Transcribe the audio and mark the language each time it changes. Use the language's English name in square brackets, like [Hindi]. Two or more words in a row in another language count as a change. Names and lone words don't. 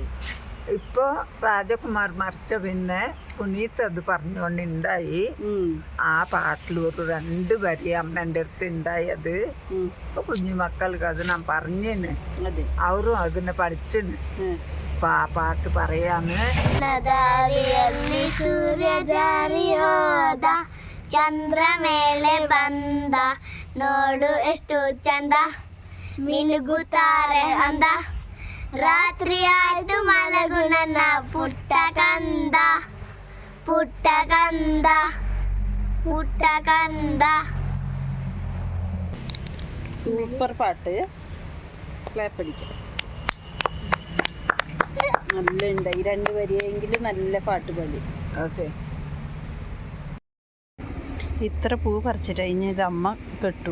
[Malayalam] ഇപ്പൊ രാജകുമാർ മരിച്ച പിന്നെ പുനീത് അത് പറഞ്ഞുകൊണ്ടുണ്ടായി. ആ പാട്ടിൽ ഒരു 2 വരി അമ്മേൻ്റെ അടുത്ത് ഉണ്ടായത്. ഇപ്പൊ കുഞ്ഞുമക്കൾക്ക് അത് ഞാൻ പറഞ്ഞിന്. അവരും അതിനെ പഠിച്ചിന്. അപ്പൊ ആ പാട്ട് പറയാന്ന്. [Kannada] ಚಂದ್ರಮೇಲೆ ಬಂದ ನೋಡು ಎಷ್ಟು ಚಂದ ಮಿಲುಗುತ್ತಾರೆ ಅಂದ ರಾತ್ರಿ ಆಯ್ತು ಮಲಗು ನನ್ನ ಪುಟ್ಟ ಕಂದ ಪುಟ್ಟ ಕಂದ ಪುಟ್ಟ ಕಂದ. [Malayalam] സൂപ്പർ പാട്ട്. ക്ലാപ്പടിക്കാം. നല്ല ഉണ്ടായി. 2 വരിയെങ്കിലും നല്ല പാട്ട് പാടി. അതെ. ഇത്ര പൂ പറിച്ചിട്ട് കഴിഞ്ഞ് ഇത് അമ്മ കെട്ടു.